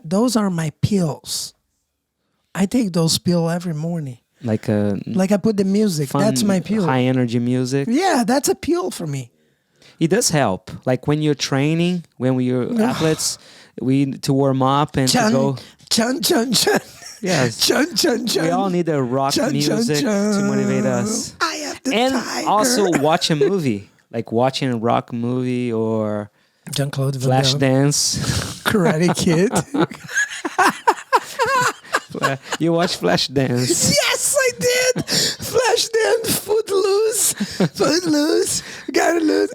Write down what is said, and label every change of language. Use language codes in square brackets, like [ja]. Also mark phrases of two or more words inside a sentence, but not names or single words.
[en] Those are my pills. I take those pills every morning. Like a Like I put the music. fun, That's my pill. high energy music. Yeah, that's a pill for me. It does help. Like when you're training, when we're athletes, we need to warm up and to go. Chun, chun, chun. Yes. Chun, chun, chun. We all need a rock Chun, chun, music chun. to motivate us. I have the And tiger. also watch a movie, like watching a rock movie or Jean-Claude Van Flash Damme, Dance. Karate Kid. You watch Flash Dance. Yes, I did. Flashdance, Footloose, gotta lose.